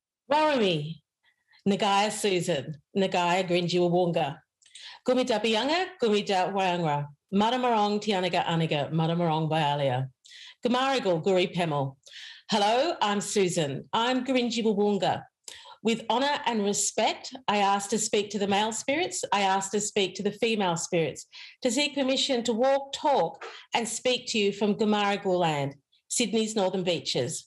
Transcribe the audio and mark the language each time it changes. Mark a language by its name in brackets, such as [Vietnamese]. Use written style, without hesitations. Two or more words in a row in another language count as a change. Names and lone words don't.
[Dharuk] Warami, Nagaya Susan, Nagaya Grinjiwawunga, Gumida Bianga, Gumida Wayangra, Madamarong Tianaga Aniga, Madamarong Bialia, Gamarigal Guri Pemel. [English] Hello, I'm Susan. I'm Grinjiwawunga. With honour and respect, I ask to speak to the male spirits, I ask to speak to the female spirits, to seek permission to walk, talk and speak to you from Gamarigal land, Sydney's Northern Beaches.